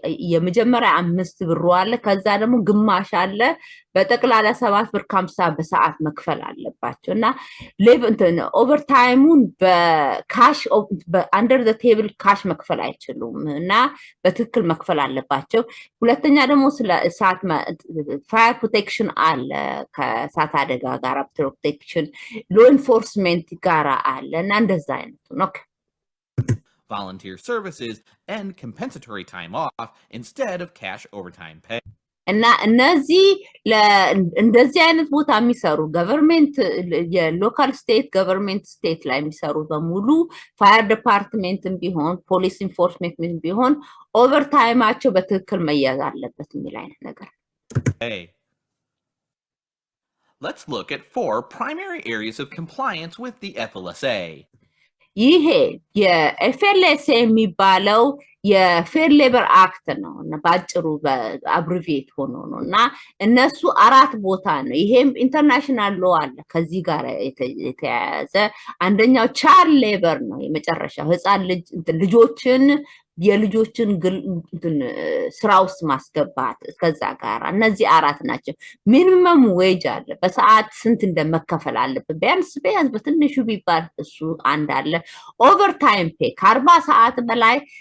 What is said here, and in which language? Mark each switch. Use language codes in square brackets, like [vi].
[am] የመጀመሪያ 5 ብር አለ ከዛ ደግሞ ግማሽ አለ በጠቅላላ 7 ብር ከ50 በሰዓት መክፈል አለባቸውና ሌቭንተን ኦቨርታይሙን በካሽ [en] አንደር ዘ ቴብል ካሽ [am] መክፈል አይችሉም እና በትክክል መክፈል አለባቸው ሁለተኛ ደግሞ ስለ እሳት ፋየር ፕሮቴክሽን አለ ከእሳት አደጋ ጋር ፕሮቴክሽን ሎ ኢንፎርስመንት ጋር አለ እና እንደዛ አይነት ነው [en] volunteer services and compensatory time off instead of cash overtime pay. [am] እና እነዚህ እንደዚህ አይነት ቦታ የሚሰሩ ገቨርንመንት የሎካል ስቴት ገቨርንመንት ስቴት ላይ የሚሰሩ በሙሉ ፋየር ዲፓርትመንትም ቢሆን ፖሊስ ኢንፎርስመንት ቢሆን ኦቨርታይማቸው በትክክል መያዝ አለበት የሚል አይነት ነገር [en] Hey. Let's look at 4 primary areas of compliance with the FLSA. [am] ይሄ የኤፍኤልኤስኤ የሚባለው የፌር ሌበር አክት ነው እና ባጭሩ በአብሪቪየት ሆኖ ነው እና እነሱ 4 ቦታ ነው ይሄም ኢንተርናሽናል ሎ አለ ከዚህ ጋር የተያያዘ አንደኛው ቻይልድ ሌበር ነው የመጨረሻው ህፃን ልጆችን የልጆችን ስራ ውስጥ ማስገባት እስከዛ ጋር እነዚህ 4 ናቸው ሚኒመም ዌጅ አለ በሰዓት ስንት እንደመከፈል አለበት ቢያንስ በትንሹ ቢባል እሱ አንድ አለ ኦቨርታይም ፔ ከ40 ሰዓት በላይ